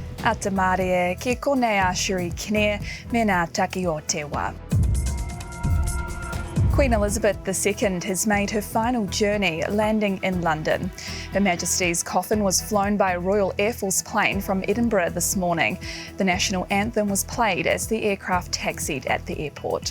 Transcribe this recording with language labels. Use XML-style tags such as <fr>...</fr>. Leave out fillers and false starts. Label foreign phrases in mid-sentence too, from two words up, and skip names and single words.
<mi>Ata Mārie, ki konei a Shuri Kine, me ngā taki o te wā.</mi> <en>Queen Elizabeth II has made her final journey, landing in London. Her Majesty's coffin was flown by a Royal Air Force plane from Edinburgh this morning. The national anthem was played as the aircraft taxied at the airport.</en>